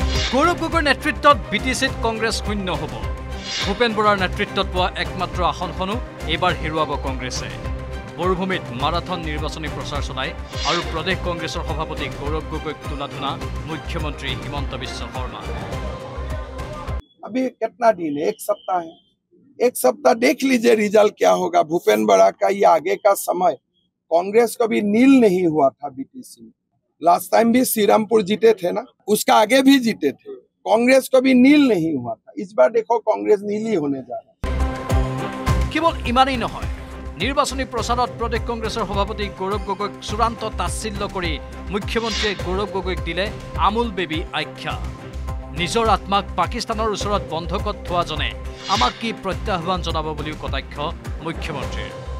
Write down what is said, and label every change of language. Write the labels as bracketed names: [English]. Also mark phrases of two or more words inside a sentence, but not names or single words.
[Assamese] গৌৰৱ গগৈৰ নেতৃত্বত বিটিচিত কংগ্ৰেছ শূন্য হ'ব। ভূপেন বৰাৰ নেতৃত্বত পোৱা একমাত্ৰ আসনখনো এইবাৰ হেৰুৱাব কংগ্ৰেছে। মৰুভূমিত মাৰাথন নিৰ্বাচনী প্ৰচাৰ চলায় আৰু প্ৰদেশ কংগ্ৰেছৰ সভাপতি গৌৰৱ গগৈক তোলা-ধুনা মুখ্যমন্ত্ৰী হিমন্ত বিশ্ব শৰ্মা। [Hindi] अभी कितना दिन है? 1 सप्ताह है। 1 सप्ताह देख लीजिए रिजल्ट क्या होगा। भूपेन बड़ा का ये आगे का समय कांग्रेस कभी नील नहीं हुआ था बीटीसी में। लास्ट टाइम भी श्रीरामपुर जीते थे ना, उसका आगे भी जीते थे। कांग्रेस कभी नील नहीं हुआ था। इस बार देखो कांग्रेस नील ही होने जा रहा है। [Assamese] কেৱল ইমানেই নহয়, নিৰ্বাচনী প্ৰচাৰত প্ৰদেশ কংগ্ৰেছৰ সভাপতি গৌৰৱ গগৈক চূড়ান্ত তাচ্ছিল্য কৰি মুখ্যমন্ত্ৰীয়ে গৌৰৱ গগৈক দিলে আমুল বেবী আখ্যা। নিজৰ আত্মাক পাকিস্তানৰ ওচৰত বন্ধকত থোৱাজনে আমাক কি প্ৰত্যাহ্বান জনাব বুলিও কটাক্ষ মুখ্যমন্ত্ৰীৰ।